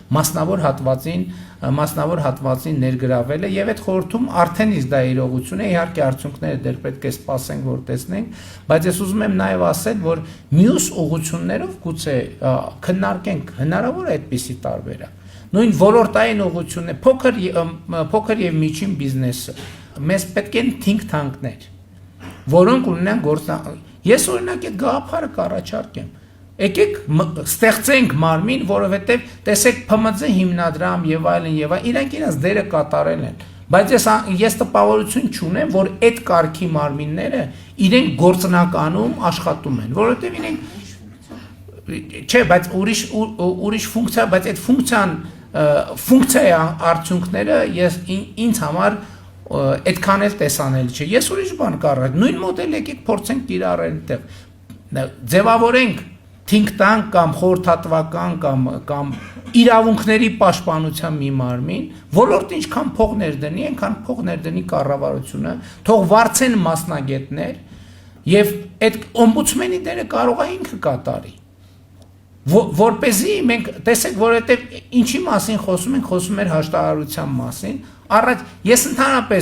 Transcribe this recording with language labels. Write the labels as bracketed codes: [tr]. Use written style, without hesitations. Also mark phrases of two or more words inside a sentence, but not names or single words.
[hy] մասնավոր հատվածին ներգրավելը եւ այդ խորհրդում արդեն իսկ դա իրողություն է, իհարկե արդյունքները դեռ պետք է սպասենք, որ տեսնենք, բայց ես ուզում եմ նաեւ ասել, որ մյուս ուղղություններով գուցե քննարկենք հնարավոր է այդպիսի տարբերակ։ Նույն ոլորտային ուղղությունն է, փոքր եւ միջին բիզնեսը։ Մեզ պետք են [en] think tank-ներ, [hy] որոնք ունենան Ես օրինակ այդ գաղափարը կառաջարկեմ։ Եկեք ստեղծենք մարմին, որովհետև տեսեք ՓՄԶ հիմնադրամ եւ այլն, իրանք իրենց դերը կատարել են։ Բայց ես տպավորություն չունեմ, որ այդ կարգի մարմինները իրենք գործնականում աշխատում են, որովհետև իրենք չէ, բայց ուրիշ ֆունկցիա, բայց այդ ֆունկցիայի արդյունքները ինձ համար այդքան էլ տեսանելի չէ։ Ես ուրիշ բան կառաջարկեմ, նույն մոդել եկեք փորձենք կիրառել այդտեղ։ Ձևավորենք [en] think tank [hy] կամ խորհրդատվական կամ իրավունքների պաշտպանության մի մարմին, ոլորտը ինչքան փող ներդնի, այնքան փող ներդնի կառավարությունը, թող վարձեն մասնագետներ եւ այդ օմբուդսմենի դերը կարող է ինքը կատարի։ Որպեսզի մենք տեսեք, որովհետև ինչի մասին խոսում ենք, խոսում ենք հաշտարարության մասին, առաջ ես ընդհանրապես